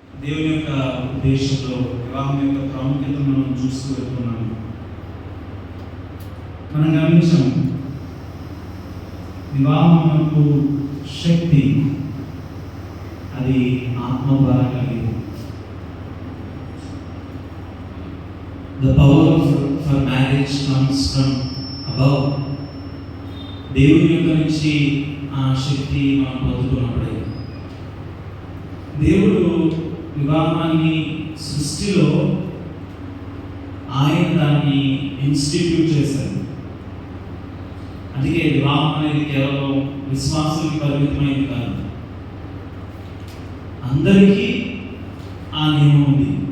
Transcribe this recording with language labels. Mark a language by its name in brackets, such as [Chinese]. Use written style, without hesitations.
[Telugu] దేవుని యొక్క ఉద్దేశంలో వివాహం యొక్క ప్రాముఖ్యత మనం చూస్తూ వెళ్తున్నాము. మనం గమనించాం, వివాహమునకు శక్తి అది ఆత్మ ద్వారా కలిగింది. [English] The power for marriage comes from above. [Telugu] దేవుని యొక్క నుంచి ఆ శక్తి మనం పొందుతున్నప్పుడే దేవుడు వివాహాన్ని సృష్టిలో ఆయన దాన్ని ఇన్స్టిట్యూట్ చేశారు. అందుకే వివాహం అనేది కేవలం విశ్వాసానికి పరిమితమైంది కాదు, అందరికీ ఆ నియమం ఉంది.